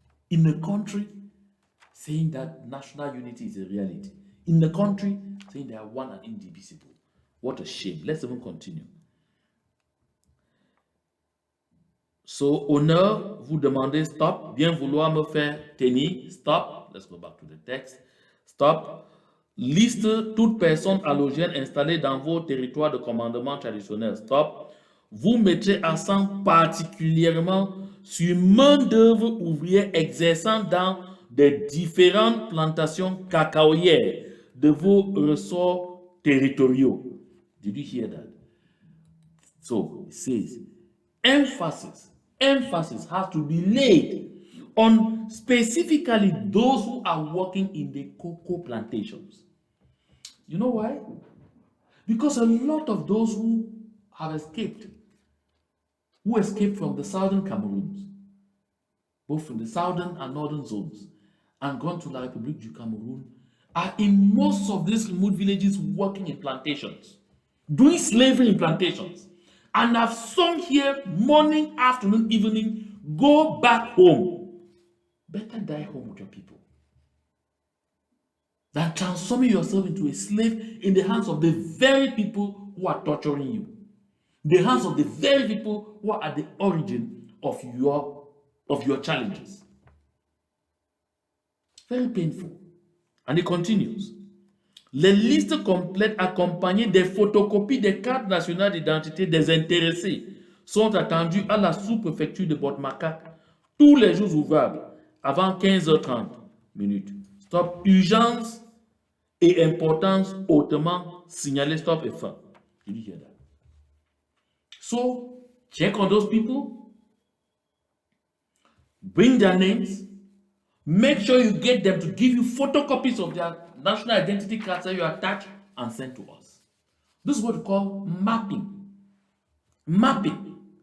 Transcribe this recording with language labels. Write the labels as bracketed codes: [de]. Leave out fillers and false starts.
[en] In a country saying that national unity is a reality. In the country saying they are one and indivisible. What a shame. Let's even continue. [fr] So, honneur, vous demandez, stop, bien vouloir me faire tenir, stop. [en] Let's go back to the text. [fr] Stop. Liste toute personne allogène installée dans vos territoires de commandement traditionnel. Stop. Vous mettrez accent particulièrement sur main-d'œuvre ouvrière exerçant dans des différentes plantations cacaoyères de vos ressorts territoriaux. [en] Did you hear that? So, it says, emphasis has to be laid on specifically those who are working in the cocoa plantations. You know why? Because a lot of those who have escaped, from the southern Cameroons, both from the southern and northern zones, and gone to La République du Cameroon, are in most of these remote villages working in plantations, doing slavery in plantations, and have sung here morning, afternoon, evening, go back home. Better die home with your people than transforming yourself into a slave in the hands of the very people who are torturing you, the hands of the very people who are at the origin of your challenges. Very painful. And it continues. [fr] Les listes complètes accompagnées des photocopies des cartes nationales d'identité des intéressés sont attendues à la sous-préfecture de Bord-Macaque tous les jours ouvrables avant 15h30 minutes. Stop. Urgence et importance hautement signalée. Stop et fin. [en] Did you hear that? So, check on those people. Bring their names. Make sure you get them to give you photocopies of their national identity cards that you attach and send to us. This is what we call mapping. Mapping.